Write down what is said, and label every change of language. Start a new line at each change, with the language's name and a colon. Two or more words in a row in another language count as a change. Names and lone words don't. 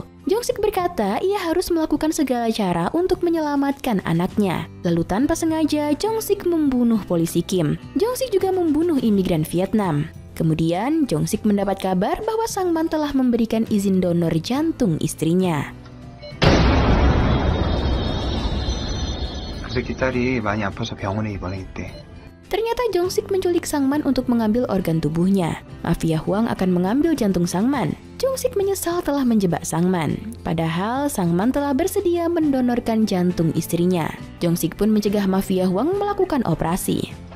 Indonesian: Jong-sik berkata ia harus melakukan segala cara untuk menyelamatkan anaknya. Lalu tanpa sengaja Jong-sik membunuh polisi Kim. Jong-sik juga membunuh imigran Vietnam. Kemudian Jong-sik mendapat kabar bahwa Sangman telah memberikan izin donor jantung istrinya.
Korean: 그래서 딸이 많이 아파서 병원에 입원했대.
Indonesian: Ternyata Jong-sik menculik Sangman untuk mengambil organ tubuhnya. Mafia Huang akan mengambil jantung Sangman. Jong-sik menyesal telah menjebak Sangman. Padahal Sangman telah bersedia mendonorkan jantung istrinya. Jong-sik pun mencegah Mafia Huang melakukan operasi.